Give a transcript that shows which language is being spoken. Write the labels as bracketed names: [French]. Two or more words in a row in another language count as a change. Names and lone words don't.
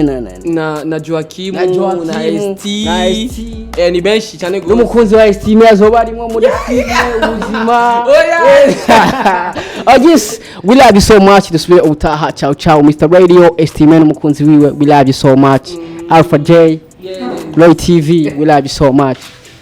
[Rundi] na Joachim na Estime ni benshi cyane gose n'umukunzi wa Estime azoba arimo muri filime ubuzima [English] Yes, we love you so much. [Rundi] Dusubire ubutaha. Ciao Mr Radio, Estime n'umukunzi wiwe. [English] We love you so much. Alpha J, Loy TV, we love you so much.